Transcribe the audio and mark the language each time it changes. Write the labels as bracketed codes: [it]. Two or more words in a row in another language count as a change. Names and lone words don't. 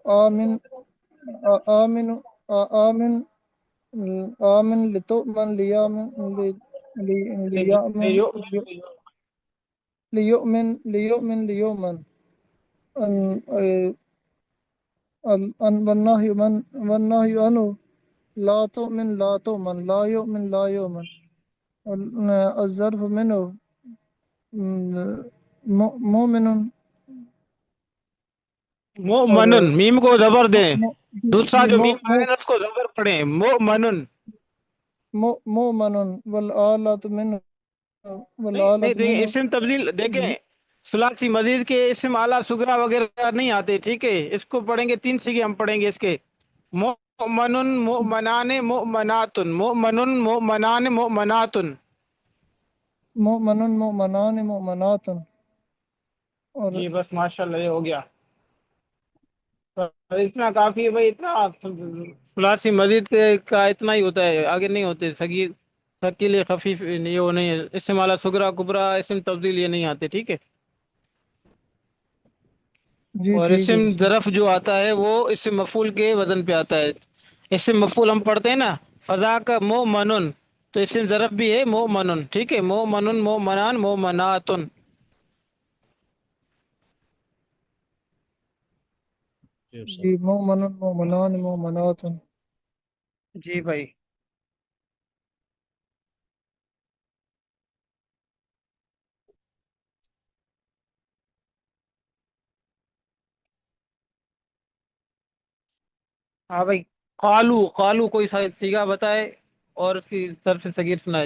[ar] آمن آمن آمن لتؤمن ليأمن ليؤمن والنهي عنه لا تؤمن لا يؤمن. الظرف منه مؤمن. [ur] اور مؤمنن میم کو زبر دیں. دوسرا جو میم آئے مؤمن نا اس کو زبر پڑھیں. مؤمنن. [ar] والآلة منه [ur] نہیں دیکھیں اسم تبدیل دیکھیں ثلاثی مزید کے اسم اعلیٰ صغرا وغیرہ نہیں آتے. ٹھیک ہے اس کو پڑھیں گے 3 سیگے ہم پڑھیں گے اس کے. [ar] مؤمن مؤمنان مؤمنات مؤمن مؤمنان مؤمنات. مؤمنان مؤمنات. [ur] اور جی بس ماشاءاللہ یہ ہو گیا. اتنا کافی ہے بھائی. اتنا ثلاثی مزید کا اتنا ہی ہوتا ہے. آگے نہیں ہوتے. صغیر ثقیل خفیف یہ وہ نہیں ہے. اسم اعلیٰ صغرا کبرا اسم تبدیل یہ نہیں آتے. ٹھیک ہے. جی اور ٹھیک ہے. اسم ظرف جو آتا ہے وہ اسم مفعول کے وزن پہ آتا ہے. اسم مفعول ہم پڑھتے ہیں نا فضا کا مؤمنن تو اسم ظرف بھی ہے مؤمنن. ٹھیک ہے. [ar] مؤمنن مؤمنان مؤمناتن. جی مؤمنان مؤمنات. [ur] جی بھائی. ہاں بھائی. قالو قالو کوئی سیگا بتائے اور اس کی طرف سے صغیر سنائے.